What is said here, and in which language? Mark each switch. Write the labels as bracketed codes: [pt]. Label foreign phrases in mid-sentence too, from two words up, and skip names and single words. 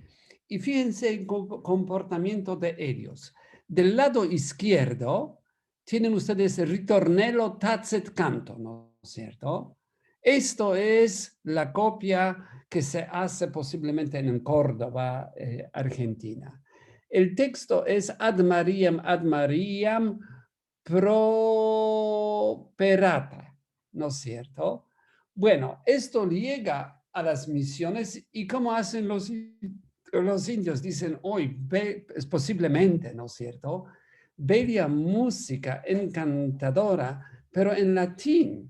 [es] Y fíjense el comportamiento de ellos. Del lado izquierdo tienen ustedes el ritornello tacet canto, ¿no es cierto? Esto es la copia que se hace posiblemente en Córdoba, Argentina. El texto es ad Mariam properata, ¿no es cierto? Bueno, esto llega a las misiones y ¿cómo hacen los indios? Dicen, hoy, es posiblemente, ¿no es cierto? Bella música encantadora, pero en latín.